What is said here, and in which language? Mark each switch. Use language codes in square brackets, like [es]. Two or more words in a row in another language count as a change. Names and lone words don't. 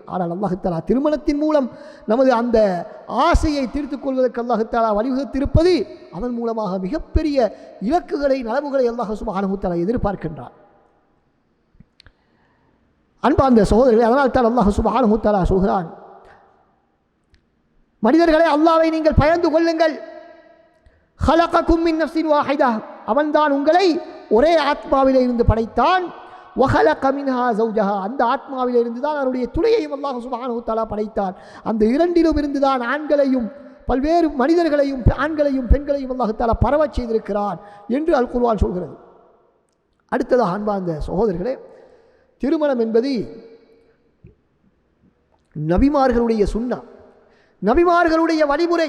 [ta] ஆனால் அல்லாஹ் தஆலா திருமணத்தின் மூலம் நமது அந்த ஆசையை தீர்த்துக் கொள்வதற்கு அல்லாஹ் தஆலா வழிவகுத்திருப்பது அதன் மூலமாக மிகப்பெரிய இலக்குகளை நலவுகளை அல்லாஹ் [ar] سبحانه وتعالى [ta] எதிர்பார்க்கின்றார். அன்பார்ந்த சகோதரர்களே, அதனால் தான் அல்லாஹ் [ar] سبحانه وتعالى [ta] சொல்கிறான், மனிதர்களே அல்லாஹ்வை நீங்கள் பயந்து கொள்ளுங்கள். [ar] خلقكم من نفس واحدة, [ta] அவன்தான் உங்களை ஒரே ஆத்மாவிலே இருந்து படைத்தான். [ar] وخلق منها زوجها, [ta] அந்த ஆத்மாவிலே இருந்து தான் அவருடைய துணையையும் அல்லாஹ் [ar] سبحانه وتعالى [ta] படைத்தான். அந்த இரண்டிலும் இருந்து தான் ஆண்களையும் பல்வேறு மனிதர்களையும் ஆண்களையும் பெண்களையும் அல்லாஹ் தஆலா பரவச் செய்திருக்கிறான் என்று அல் குர்ஆன் சொல்கிறது. அடுத்ததாக அன்பார்ந்த சகோதரர்களே, திருமணம் என்பது நபிமார்களுடைய சுன்னா, நபிமார்களுடைய வழிமுறை.